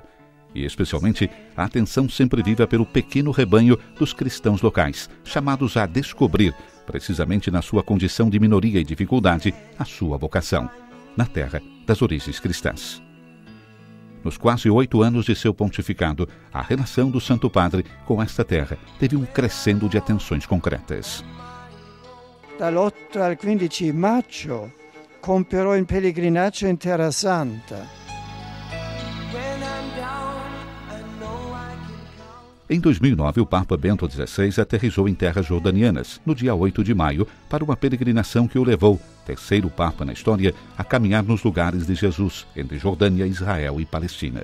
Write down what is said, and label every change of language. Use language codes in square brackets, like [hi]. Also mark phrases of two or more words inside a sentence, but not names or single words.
[pt] E especialmente a atenção sempre viva pelo pequeno rebanho dos cristãos locais, chamados a descobrir, precisamente na sua condição de minoria e dificuldade, a sua vocação, na terra das origens cristãs. Nos quase 8 anos de seu pontificado, a relação do Santo Padre com esta terra teve um crescendo de atenções concretas. [it] Dall'8 al 15 maggio compierò in pellegrinaggio in Terra Santa. [pt] Em 2009, o Papa Bento XVI aterrissou em terras jordanianas, no dia 8 de maio, para uma peregrinação que o levou, terceiro Papa na história, a caminhar nos lugares de Jesus, entre Jordânia, Israel e Palestina.